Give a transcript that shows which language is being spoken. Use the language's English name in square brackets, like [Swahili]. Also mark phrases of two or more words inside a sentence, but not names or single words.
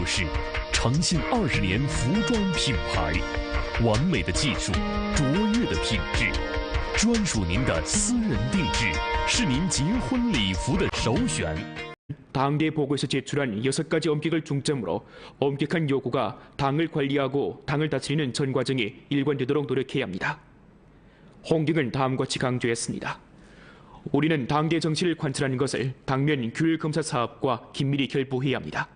[Chinese] 饰，长信20年服装品牌，完美的技术，卓越的品质，专属您的私人定制，是您结婚礼服的首选。 [Korean] 당대 보고에서 제출한 6가지 엄격을 중점으로 엄격한 요구가 당을 관리하고 당을 다스리는 전 과정에 일관되도록 노력해야 합니다. 홍경은 다음과 같이 강조했습니다. 우리는 당대 정치를 관철하는 것을 당면 규율검사 사업과 긴밀히 결부해야 합니다.